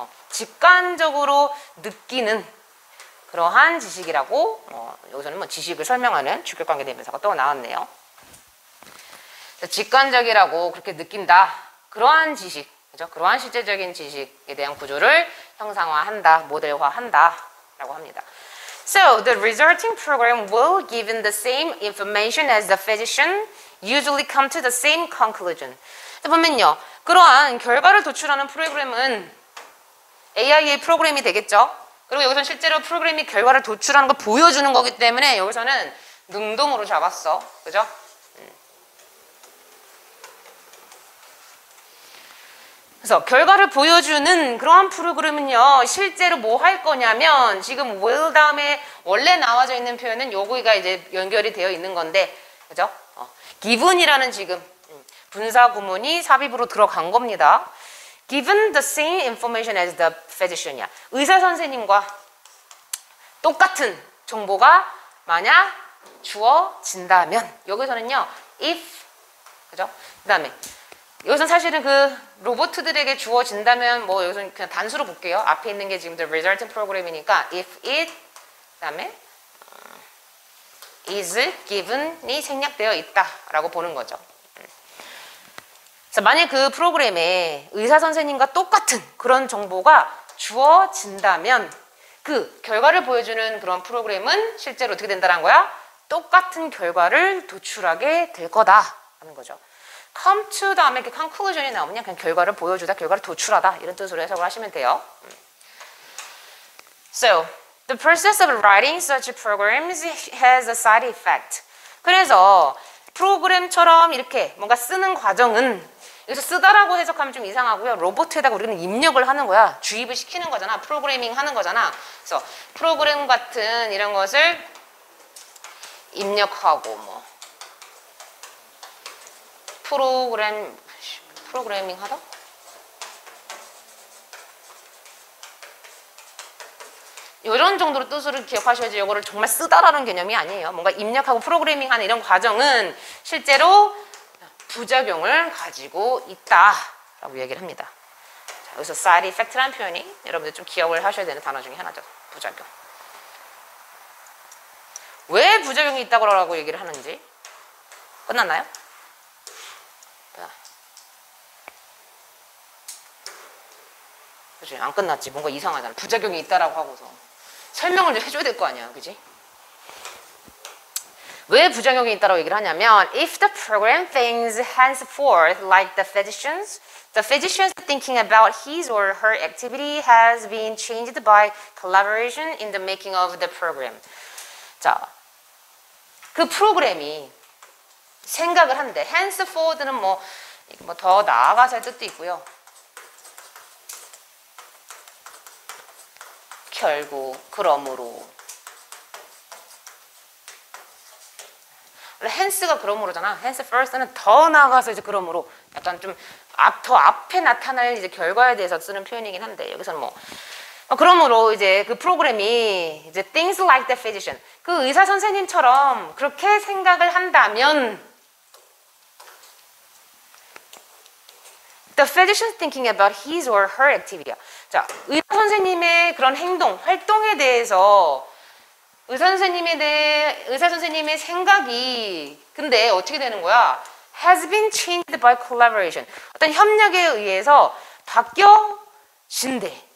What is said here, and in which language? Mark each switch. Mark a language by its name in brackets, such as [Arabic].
[Korean] 직관적으로 느끼는 그러한 지식이라고, 여기서는 뭐 지식을 설명하는 주격관계 대명사가 또 나왔네요. 직관적이라고 그렇게 느낀다. 그러한 지식, 그죠? 그러한 실제적인 지식에 대한 구조를 형상화한다, 모델화한다 라고 합니다. [English] So, the resulting program will, given the same information as the physician, usually come to the same conclusion. [Korean] 보면요, 그러한 결과를 도출하는 프로그램은 AI의 프로그램이 되겠죠. 그리고 여기서는 실제로 프로그램이 결과를 도출하는 걸 보여주는 거기 때문에 여기서는 능동으로 잡았어. 그죠? 그래서 결과를 보여주는 그러한 프로그램은요, 실제로 뭐 할 거냐면, 지금 will 다음에 원래 나와져 있는 표현은 요거가 이제 연결이 되어 있는 건데, 그죠? given이라는 지금 분사 구문이 삽입으로 들어간 겁니다. [English] Given the same information as the physician이야. [Korean] 의사 선생님과 똑같은 정보가 만약 주어진다면, 여기서는요, if, 그죠? 그 다음에 여기서 사실은 그 로봇들에게 주어진다면 뭐 여기서 그냥 단수로 볼게요. 앞에 있는 게 지금 the resulting 프로그램이니까 if it 그다음에 is given이 생략되어 있다라고 보는 거죠. 그래서 만약 그 프로그램에 의사 선생님과 똑같은 그런 정보가 주어진다면 그 결과를 보여주는 그런 프로그램은 실제로 어떻게 된다는 거야? 똑같은 결과를 도출하게 될 거다 하는 거죠. come to 다음에 이렇게 conclusion이 나오면 그냥 결과를 보여주다, 결과를 도출하다 이런 뜻으로 해석을 하시면 돼요. [English] So, the process of writing such programs has a side effect. [Korean] 그래서 프로그램처럼 이렇게 뭔가 쓰는 과정은 여기서 쓰다라고 해석하면 좀 이상하고요. 로봇에다가 우리는 입력을 하는 거야. 주입을 시키는 거잖아. 프로그래밍 하는 거잖아. 그래서 프로그램 같은 이런 것을 입력하고 뭐 프로그래밍 하다? 이런 정도로 뜻으로 기억하셔야지 이거를 정말 쓰다라는 개념이 아니에요. 뭔가 입력하고 프로그래밍하는 이런 과정은 실제로 부작용을 가지고 있다라고 얘기를 합니다. 자, 여기서 side effect라는 표현이 여러분들 좀 기억을 하셔야 되는 단어 중에 하나죠. 부작용. 왜 부작용이 있다고 얘기를 하는지 끝났나요? 그치? 안 끝났지. 뭔가 이상하잖아. 부작용이 있다라고 하고서 설명을 좀 해줘야 될 거 아니야. 그지? 왜 부작용이 있다라고 얘기를 하냐면 [English] if the program thinks henceforth like the physician's thinking about his or her activity has been changed by collaboration in the making of the program. [Korean] 자, 그 프로그램이 생각을 한대. henceforth는 뭐 더 나아가서의 뜻도 있고요. 결국, 그러므로. hence가 그러므로잖아. hence first는 더 나아가서 이제 그러므로 약간 좀 더 앞에 나타날 이제 결과에 대해서 쓰는 표현이긴 한데 여기서는 뭐 그러므로 이제 그 프로그램이 이제 [English] things like the physician [Korean] 그 의사 선생님처럼 그렇게 생각을 한다면 [English] the physician thinking about his or her activity. [Korean] 자, 의사 선생님의 그런 행동, 활동에 대해서 의사 선생님의 생각이 근데 어떻게 되는 거야? [English] has been changed by collaboration. [Korean] 어떤 협력에 의해서 바뀌어진대.